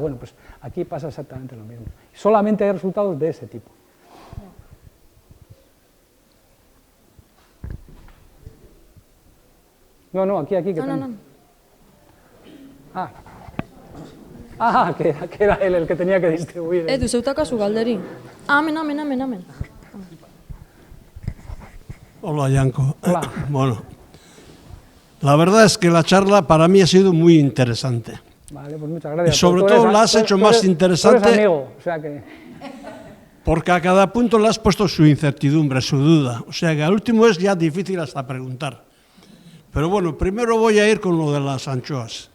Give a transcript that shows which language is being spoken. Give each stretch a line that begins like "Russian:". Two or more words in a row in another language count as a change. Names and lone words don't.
Spanish: Bueno, pues aquí pasa exactamente lo mismo. Solamente hay resultados de ese tipo. No, aquí, que No. Que era él el que tenía que distribuir.
Basque: Edu, zeutakazu galderi. Amen.
Spanish: Hola, Yanko. Hola. Bueno, la verdad es que la charla para mí ha sido muy interesante. Vale, pues muchas gracias. Y sobre todo la has hecho más interesante. Tú eres amigo, o sea que... Porque a cada punto le has puesto su incertidumbre, su duda. O sea que al último es ya difícil hasta preguntar. Pero bueno, primero voy a ir con lo de las anchoas.